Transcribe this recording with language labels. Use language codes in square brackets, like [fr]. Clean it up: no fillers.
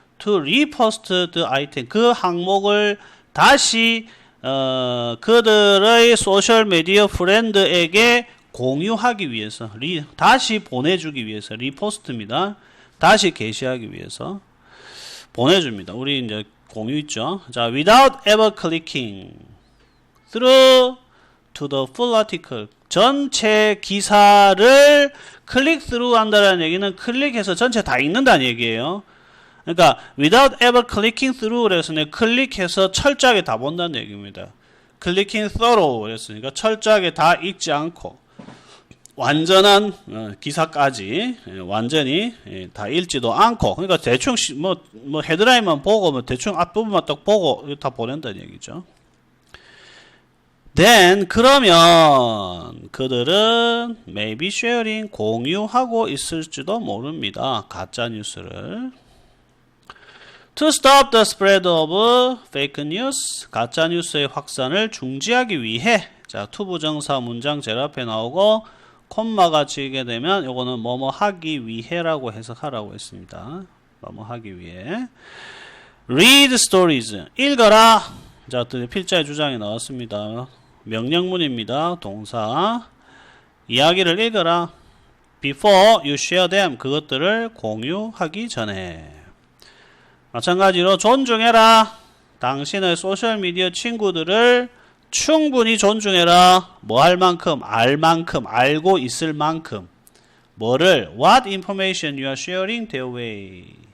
[en] to repost the item, [ko] 그 항목을 다시 그들의 소셜 미디어 프렌드에게 공유하기 위해서, 다시 보내주기 위해서, 리포스트입니다. 다시 게시하기 위해서 보내줍니다. 우리 이제 공유 있죠. 자, [en] without ever clicking through to the full article. [ko] 전체 기사를 클릭 through 한다는 얘기는 클릭해서 전체 다 읽는다는 얘기예요. 그러니까 [en] without ever clicking through [ko] 그래서 클릭해서 철저하게 다 본다는 얘기입니다. [en] clicking through [ko] 그랬으니까 철저하게 다 읽지 않고 완전한 기사까지 완전히 다 읽지도 않고, 그러니까 대충 뭐 헤드라인만 보고 뭐 대충 앞부분만 딱 보고 다 보낸다는 얘기죠. [en] then [ko] 그러면 그들은 [en] maybe sharing [ko] 공유하고 있을지도 모릅니다. 가짜 뉴스를. [en] To stop the spread of fake news, [ko] 가짜 뉴스의 확산을 중지하기 위해. 자, 투부정사 문장 제일 앞에 나오고 콤마가 치게 되면 요거는 뭐뭐 하기 위해라고 해석하라고 했습니다. 뭐뭐 하기 위해. [en] read stories, [ko] 읽어라. 자, 필자의 주장이 나왔습니다. 명령문입니다. 동사. 이야기를 읽어라. [en] before you share them, [ko] 그것들을 공유하기 전에. 마찬가지로 존중해라. 당신의 소셜미디어 친구들을 충분히 존중해라. 뭐 할 만큼, 알 만큼, 알고 있을 만큼. 뭐를? [en] What information you are sharing their way.